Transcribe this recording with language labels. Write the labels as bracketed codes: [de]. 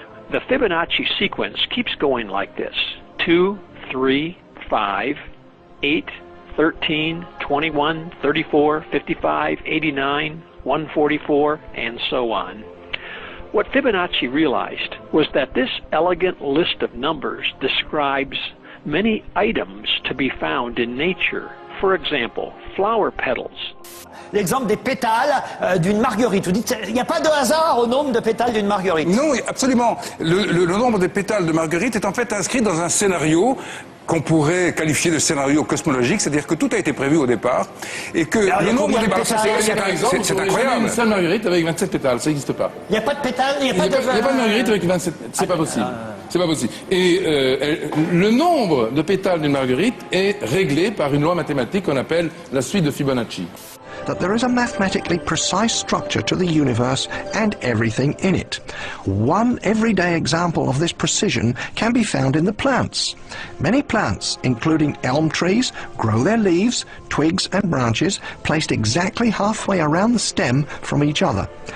[en] The Fibonacci sequence keeps going like this: 2, 3, 5, 8, 13, 21, 34, 55, 89, 144, and so on. What Fibonacci realized was that this elegant list of numbers describes many items to be found in nature. For example, flower petals. [fr] L'exemple des pétales d'une marguerite. Vous dites, il n'y a pas de hasard au nombre de pétales d'une marguerite? Non, absolument. Le nombre de pétales de marguerite est en fait inscrit dans un scénario qu'on pourrait qualifier de scénario cosmologique, c'est-à-dire que tout a été prévu au départ, et que le nombre de pétales, c'est incroyable. Une seule marguerite avec 27 pétales, ça n'existe pas. Il n'y a pas de pétales, il n'y a pas de marguerite avec 27, c'est pas possible. C'est pas possible. Et le nombre de pétales d'une marguerite est réglé par une loi mathématique qu'on appelle la suite de Fibonacci. [en] That there is a mathematically precise structure to the universe and everything in it. One everyday example of this precision can be found in the plants. Many plants, including elm trees, grow their leaves, twigs and branches placed exactly halfway around the stem from each other.